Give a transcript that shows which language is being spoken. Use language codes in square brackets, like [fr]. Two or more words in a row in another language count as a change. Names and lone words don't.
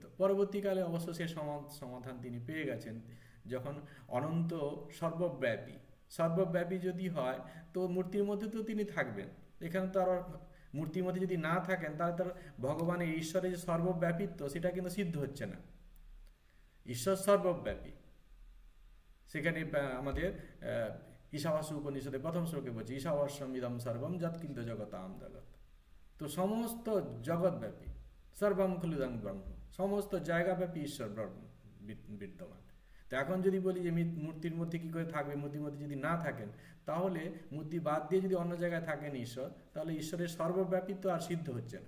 [bn] পরবর্তীকালে অবশ্য সে সমাধান তিনি পেয়ে গেছেন, যখন অনন্ত সর্বব্যাপী, সর্বব্যাপী যদি হয় তো মূর্তির মধ্যে তো তিনি থাকবেন। এখানে তো আর মূর্তির মধ্যে যদি না থাকেন তাহলে তার ভগবানের ঈশ্বরের যে সর্বব্যাপিত্ব সেটা কিন্তু সিদ্ধ হচ্ছে না। ঈশ্বর সর্বব্যাপী, সেখানে আমাদের ঈশাবাস্য উপনিষদে প্রথম শ্লোকে বলছে [sa] ঈশাবাস্যম ইদম সর্বম যৎ কিন্তু জগতাম জগৎ। [bn] তো সমস্ত জগৎব্যাপী, [sa] সর্বম খলুদং ব্রহ্ম, [bn] সমস্ত জায়গাব্যাপী ঈশ্বর বিদ্যমান। তো এখন যদি বলি যে মূর্তির মধ্যে কি করে থাকবে, মূর্তির মধ্যে যদি না থাকেন তাহলে মূর্তি বাদ দিয়ে যদি অন্য জায়গায় থাকেন ঈশ্বর, তাহলে ঈশ্বরের সর্বব্যাপিত্ব আর সিদ্ধ হচ্ছে না।